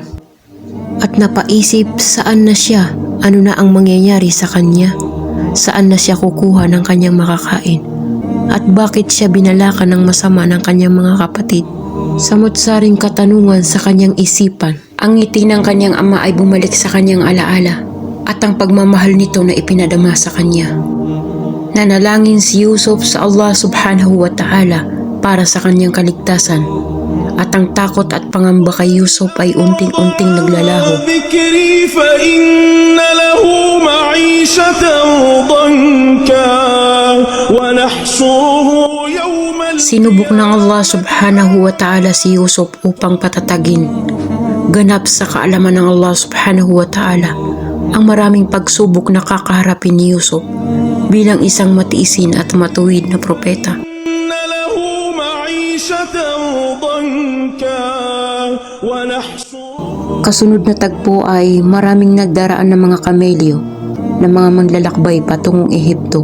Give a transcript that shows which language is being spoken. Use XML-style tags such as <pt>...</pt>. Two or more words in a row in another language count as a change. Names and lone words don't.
<tl>At napaisip saan na siya, ano na ang mangyayari sa kanya, saan na siya kukuha ng kanyang makakain, at bakit siya binalakan ng masama ng kanyang mga kapatid. Samot-saring katanungan sa kanyang isipan. Ang ngiti ng kanyang ama ay bumalik sa kanyang alaala at ang pagmamahal nito na ipinadama sa kanya. Nanalangin si Yusuf sa Allah</tl> <ar>سبحانه وتعالى</ar> <tl>para sa kanyang kaligtasan, at ang takot at pangamba kay Yusuf ay unting-unting naglalaho. Sinubok ng Allah</tl> <ar>سبحانه وتعالى</ar> <tl>si Yusuf upang patatagin. Ganap sa kaalaman ng Allah</tl> <ar>سبحانه وتعالى</ar> <tl>ang maraming pagsubok na kakaharapin ni Yusuf bilang isang matiisin at matuwid na propeta. Kasunod na tagpo ay maraming nagdaraan ng mga kamelyo na mga manlalakbay patungong Ehipto.</tl>